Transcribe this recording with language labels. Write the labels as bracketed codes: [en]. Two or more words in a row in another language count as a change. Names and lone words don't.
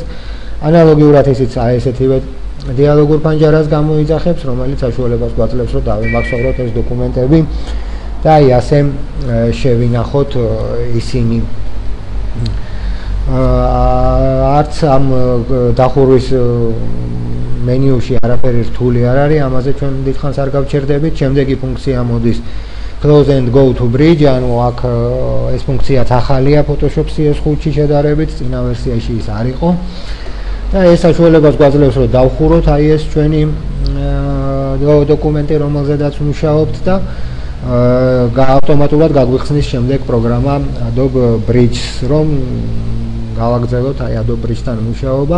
[ka] ანალოგიურად ისიც აი ესეთივე დიალოგურ პანჯარას გამოიძახებს, რომელიც საშუალებას გვაძლევს, რომ დავიმახსოვროთ ეს დოკუმენტები და აი ასე შევინახოთ ისინი. არც ამ დახურვის მენიუში არაფერი რთული არ არის, ამაზე ჩვენ დიდხანს არ გავჩერდებით. შემდეგი ფუნქცია მოდის [en] close and go to bridge, [ka] ანუ აქ ეს ფუნქციაც ახალია Photoshop CS5-ში შედარებით, წინა ვერსიაში ის არ იყო. და ეს საშუალებას გვაძლევს, რომ დავხუროთ აი ეს ჩვენი დოკუმენტი, რომელზედაც მუშაობთ და ავტომატურად გაგვიხსნის შემდეგ პროგრამა Adobe Bridge-ს, რომ გავაგრძელოთ აი Adobe Bridge-თან მუშაობა.